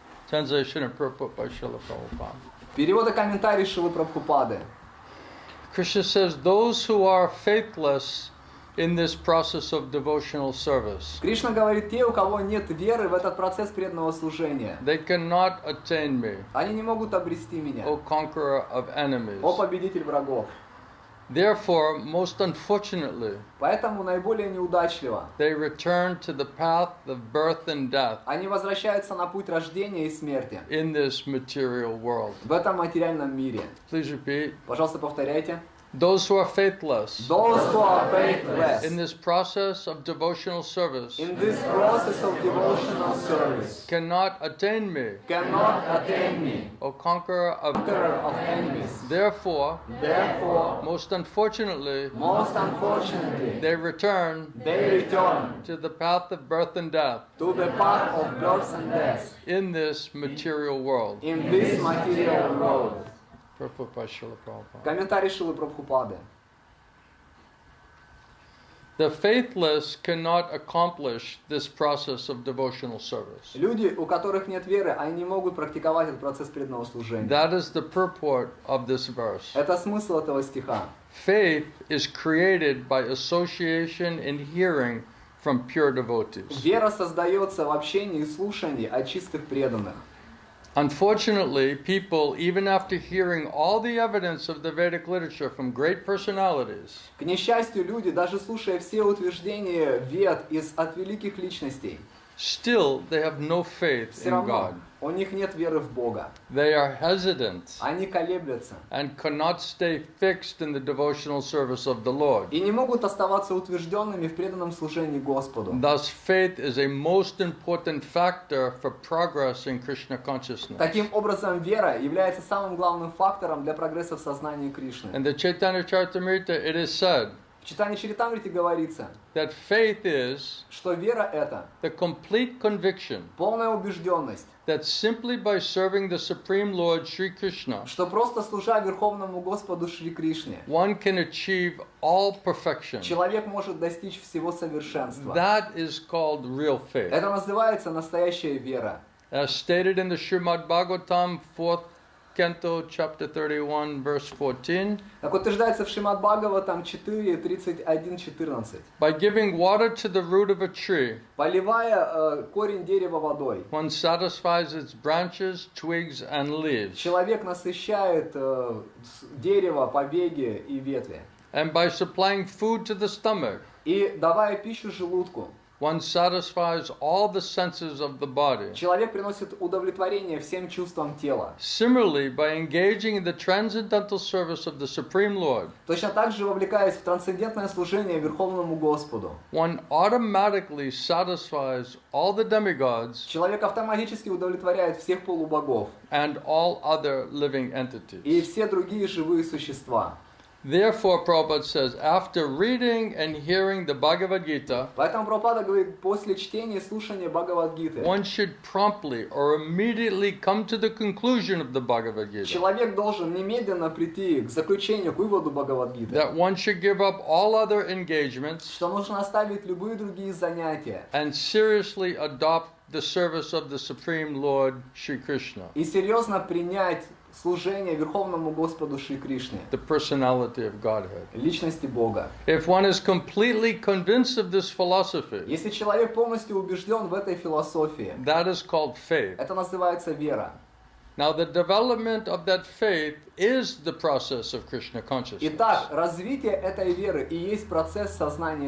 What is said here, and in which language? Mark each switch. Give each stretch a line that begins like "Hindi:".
English: Translation and purport by Srila Prabhupada.
Russian: Перевод и комментарий Шрилы Прабхупады.
English: Krishna says, those who are faithless in this process of devotional service,
Russian: Кришна говорит, те, у кого нет веры в этот процесс преданного служения,
English: they cannot attain me,
Russian: они не могут обрести меня.
English: O conqueror of enemies.
Russian: О победитель врагов.
English: Therefore, most unfortunately,
Russian: Поэтому наиболее неудачливо
English: they return to the path of birth and death
Russian: они возвращаются на путь рождения и смерти
English: in this material world.
Russian: в этом материальном мире.
English: Please repeat.
Russian: Пожалуйста, повторяйте.
English: Those who are faithless Those who are faithless in this process of devotional service in this process of devotional service cannot attain me, cannot attain me, O conqueror of conqueror of enemies. Therefore, Therefore, most unfortunately, most unfortunately, they return they return to the path of birth and death to the path of birth and death in this material world. in this material world. Purport by Srila Prabhupada.
Russian: Комментарий Шрилы Прабхупады.
English: The faithless cannot accomplish this process of devotional service.
Russian: Люди, у которых нет веры, они не могут практиковать этот процесс преданного служения.
English: That is the purport of this verse.
Russian: Это смысл этого стиха.
English: Faith is created by association and hearing from pure devotees.
Russian: Вера создается в общении и слушании от чистых преданных.
English: Unfortunately, people, even after hearing all the evidence of the Vedic literature from great personalities,
Russian: К несчастью, люди, даже слушая все утверждения Вед от великих личностей,
English: still they have no faith
Russian: все
English: in
Russian: равно
English: God.
Russian: У них нет веры в Бога.
English: They are hesitant
Russian: Они колеблются.
English: and cannot stay fixed in the devotional service of the Lord.
Russian: И не могут оставаться утвержденными в преданном служении Господу.
English: Thus, faith is a most important factor for progress in Krishna consciousness.
Russian: Таким образом, вера является самым главным фактором для прогресса в сознании Кришны.
English: In the Chaitanya Charitamrita, it is said
Russian: В читании Чаритамрити говорится,
English: that faith is
Russian: что вера — это
English: the complete conviction
Russian: полная убежденность,
English: that simply by serving the Supreme Lord Sri Krishna,
Russian: что просто служа Верховному Господу Шри Кришне,
English: one can achieve all perfection.
Russian: человек может достичь всего совершенства.
English: That is called real faith.
Russian: Это называется настоящая вера.
English: As stated in the Srimad Bhagavatam, 4th Canto, chapter 31, verse 14,
Russian: Как утверждается в Шримад Бхагаватам 4:31-14.
English: by giving water to the root of a tree,
Russian: Поливая корень дерева водой,
English: one satisfies its branches, twigs, and leaves.
Russian: человек насыщает дерево, побеги и ветви.
English: And by supplying food to the stomach,
Russian: И давая пищу желудку,
English: one satisfies all the senses of the body.
Russian: человек приносит удовлетворение всем чувствам тела.
English: Similarly, by engaging in the transcendental service of the Supreme Lord,
Russian: Точно так же, вовлекаясь в трансцендентное служение Верховному Господу,
English: one automatically satisfies all the demigods
Russian: человек автоматически удовлетворяет всех полубогов
English: and all other living
Russian: и
English: entities.
Russian: все другие живые существа.
English: Therefore, Prabhupada says, after reading and hearing the Bhagavad-gita,
Russian: Поэтому Прабхупада говорит, после чтения и слушания Бхагавад-гиты
English: one should promptly or immediately come to the conclusion of the Bhagavad-gita.
Russian: человек должен немедленно прийти к заключению, к выводу Бхагавад-гиты,
English: That one should give up all other engagements
Russian: что нужно оставить любые другие занятия
English: and seriously adopt the service of the Supreme Lord Sri Krishna,
Russian: и серьезно принять служение Верховному Господу Шри Кришне,
English: the personality of Godhead.
Russian: личности Бога.
English: If one is completely convinced of this philosophy,
Russian: Если человек полностью убежден в этой философии,
English: that is called faith.
Russian: это называется вера.
English: Now, the development of that faith is the process of Krishna consciousness.
Russian: Итак, развитие этой веры и есть процесс сознания